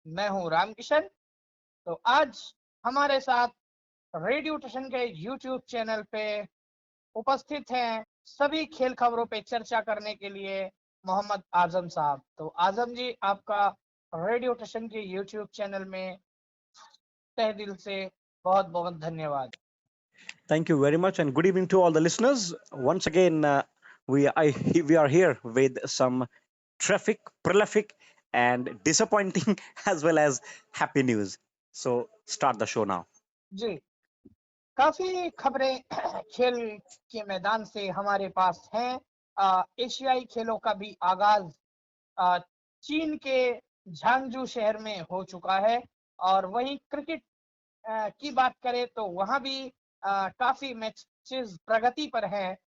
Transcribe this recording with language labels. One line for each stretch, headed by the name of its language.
Hindi: मैं हूं रामकिशन। तो आज हमारे साथ रेडियो स्टेशन के यूट्यूब चैनल पे उपस्थित हैं सभी खेल खबरों पे चर्चा करने के लिए मोहम्मद आजम साहब। तो आजम जी, आपका रेडियो स्टेशन के यूट्यूब चैनल में तहे दिल से बहुत बहुत धन्यवाद।
English: Thank you very much, and good evening to all the listeners. Once again, we are here with some traffic, prolific, and disappointing as well as happy news. So, start the show now.
Hindi: जी, काफी खबरें खेल के मैदान से हमारे पास हैं। एशियाई खेलों का भी आगाज अ, चीन के झांगजू शहर में हो चुका है और वहीं क्रिकेट की बात करें तो वहां भी काफी मैचेस प्रगति पर हैं।